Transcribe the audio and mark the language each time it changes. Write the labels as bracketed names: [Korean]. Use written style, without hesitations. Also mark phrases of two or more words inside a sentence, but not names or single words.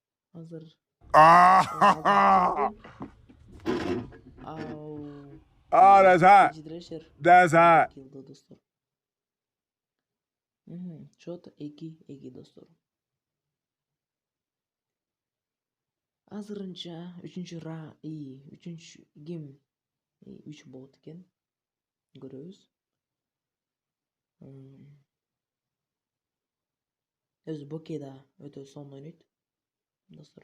[Kyrgyz] Азыр Ah, ау [English] that's hot. [Kyrgyz] Трэшер [English] That's hot. [Kyrgyz] килди достор. Счет 2-2 достор. Азырынча үчүнчү ким 3 болот экен көрөбүз. Өзү Боке да өтө сонун ойнойт достор.